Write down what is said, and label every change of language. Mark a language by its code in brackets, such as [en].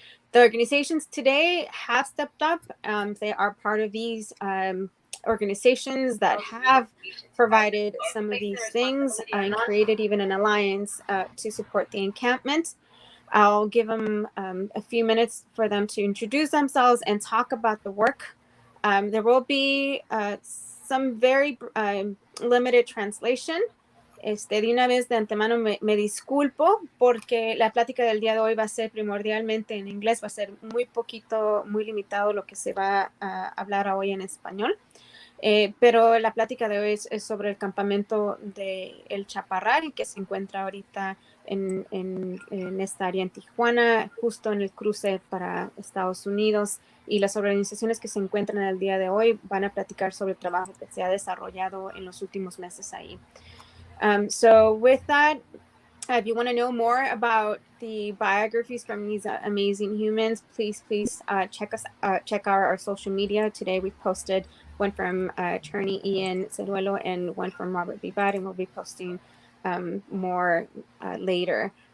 [en] The organizations today have stepped up. They are part of these organizations that have provided some of these things and created even an alliance to support the encampment. I'll give them a few minutes for them to introduce themselves and talk about the work. There will be some very limited translation. [es] De una vez de antemano me disculpo porque la plática del día de hoy va a ser primordialmente en inglés, va a ser muy poquito, muy limitado lo que se va a hablar hoy en español. Pero la plática de hoy es sobre el campamento de El Chaparral, que se encuentra ahorita en esta área en Tijuana, justo en el cruce para Estados Unidos. Y las organizaciones que se encuentran el día de hoy van a platicar sobre el trabajo que se ha desarrollado en los últimos meses ahí. [en] So with that, if you want to know more about the biographies from these amazing humans, please check our social media. Today we posted one from attorney Ian Ceruelo and one from Robert Vivar, and we'll be posting more later.